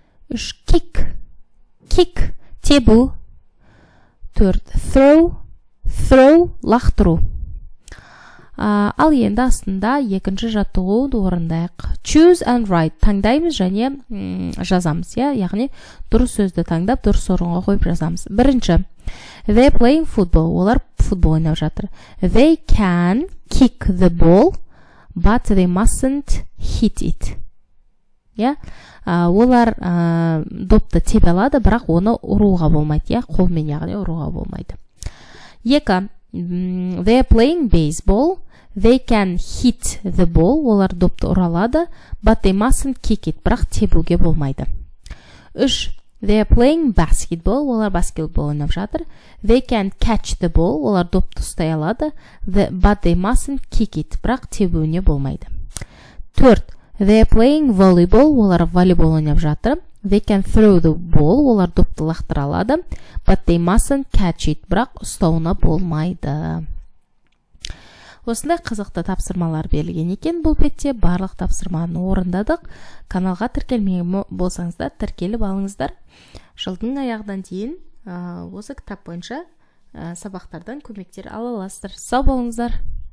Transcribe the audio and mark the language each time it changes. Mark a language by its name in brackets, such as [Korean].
[Kazakh] Үш, kick. Kick, тебу. Төрт, throw. Throw, лақтыру. Ал енді астында екінші жаттығуды орындайық. [English] Choose and write. [Kazakh] Таңдаймыз және жазамыз, я? Яғни дұрыс сөзді таңдап, дұрыс орынға қойып жазамыз. Бірінші. [English] They playing football. [Kazakh] Олар футбол ойнап жатыр. [English] They can kick the ball, but they mustn't hit it. [Kazakh] Я? Олар допты тебе алады, бірақ оны ұруға болмайды, я? Қолмен, яғни ұруға болмайды. Екі. [English] They are playing baseball. They can hit the ball. [Kazakh] Олар допты ұралады, [English] but they mustn't kick it. [Kazakh] Бірақ тебуге болмайды. Үш. [English] They are playing basketball. [Kazakh] Олар баскетбол ойнап жатыр. [English] They can catch the ball. [Kazakh] Олар допты ұстай алады, [English] but they mustn't kick it. [Kazakh] Бірақ тебуіне болмайды. Төрт. [English] They are playing volleyball. [Kazakh] Олар волейбол ойнап жатыр. [English] They can throw the ball. [Kazakh] Олар допты лақтыра алады, [English] but they mustn't catch it. [Kazakh] Бірақ ұстауына болмайды. Осындай қызықты тапсырмалар берілген екен бұл бетте. Барлық тапсырманы орындадық. Каналға тіркелмеген болсаңыздар, тіркеліп алыңыздар. Жылдың аяғынан дейін осы кітап бойынша сабақтардан көмектер ала аласыздар. Сау болыңыздар.